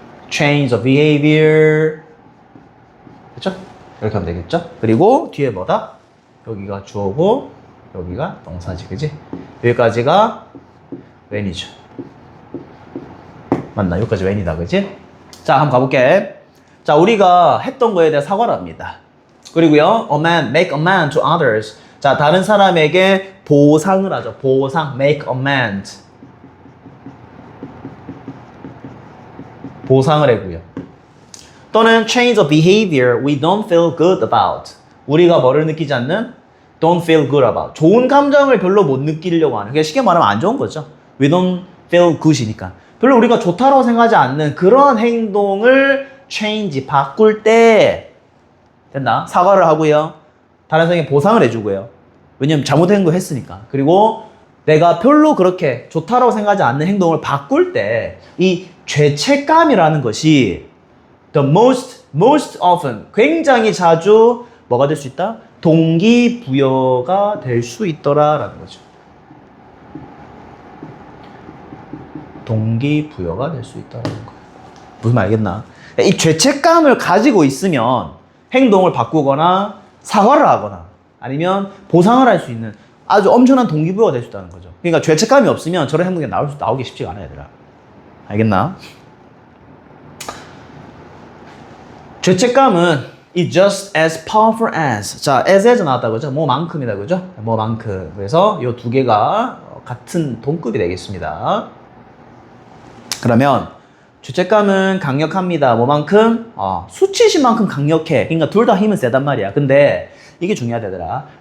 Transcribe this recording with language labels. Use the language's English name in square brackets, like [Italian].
[English] change the behavior. [Korean] 그렇죠? 이렇게 하면 되겠죠? 그리고 뒤에 뭐다? 여기가 주어고 여기가 동사지, 그지? 여기까지가 when이죠. 맞나? 여기까지 when이다, 그지? 자, 한번 가볼게. 자, 우리가 했던 거에 대해 사과를 합니다. 그리고요, [English] make amends to others. [Korean] 자, 다른 사람에게 보상을 하죠. [English] 보상, make amends. [Korean] 보상을 해고요. 또는 [English] change the behavior we don't feel good about. [Korean] 우리가 뭐를 느끼지 않는? [English] don't feel good about. [Korean] 좋은 감정을 별로 못 느끼려고 하는. 그게 쉽게 말하면 안 좋은 거죠. [English] we don't feel good이니까. [Korean] 별로 우리가 좋다고 생각하지 않는 그런 행동을 change, 바꿀 때 됐나? 사과를 하고요. 다른 사람에게 보상을 해주고요. 왜냐면 잘못된 거 했으니까. 그리고 내가 별로 그렇게 좋다고 생각하지 않는 행동을 바꿀 때 이 죄책감이라는 것이 [English] the most often, [Korean] 굉장히 자주 뭐가 될 수 있다? 동기부여가 될 수 있더라라는 거죠. 동기부여가 될 수 있다라는 거예요. 무슨 말 알겠나? 이 죄책감을 가지고 있으면 행동을 바꾸거나 사과를 하거나 아니면 보상을 할 수 있는 아주 엄청난 동기부여가 될 수 있다는 거죠. 그러니까 죄책감이 없으면 저런 행동이 나오기 쉽지가 않아요, 얘들아. 알겠나? 죄책감은 [English] is just as powerful as. [Korean] 자, as에서 나왔다 그죠? 뭐만큼이다 그죠? 뭐만큼. 그래서 이 두 개가 같은 동급이 되겠습니다. 그러면 죄책감은 강력합니다. 뭐만큼? 수치심만큼 강력해. 그러니까 둘 다 힘은 세단 말이야. 근데 이게 중요하다더라.